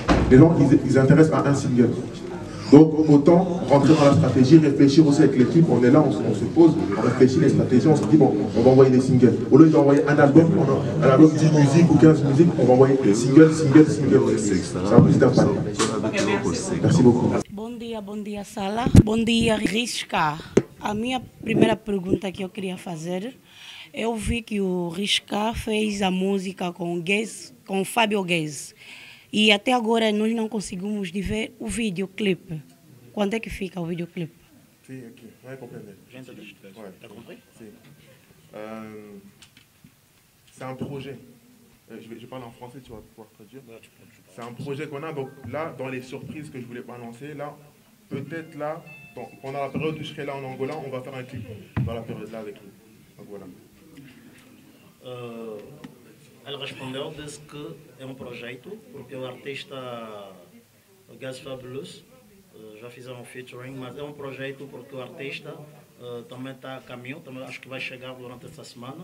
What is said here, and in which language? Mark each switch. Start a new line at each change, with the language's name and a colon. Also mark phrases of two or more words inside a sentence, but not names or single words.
French: Les gens, ils s'intéressent à un single. Donc autant rentrer dans la stratégie, réfléchir aussi avec l'équipe. On est là, on se pose, on réfléchit les stratégies, on se dit bon, on va envoyer des singles. Au lieu d'envoyer un album 10 musiques ou 15 musiques, on va envoyer single. C'est un plus d'impact. Merci beaucoup.
Portuguese: Bom dia, Sala. Bom dia, Riska. A minha primeira pergunta que eu queria fazer, eu vi que o Riska fez a música com o Fábio Guez. E até agora nós não conseguimos ver o videoclipe. Quando é que fica o videoclipe? Sim, aqui. Vai compreender.
French: T'as compris? Sim. C'est un projet. Je parle en français, tu vas pouvoir traduire. C'est un projet qu'on a. Donc là, dans les surprises que je voulais pas annoncer, là, peut-être là, pendant la période où je serai là en Angola, on va faire un clip dans la période là avec lui. Donc voilà.
Portuguese: Ela respondeu, disse que é projeto, porque o artista Gaz Fabulous já fizeram um featuring, mas é projeto porque o artista também está a caminho, também acho que vai chegar durante essa semana.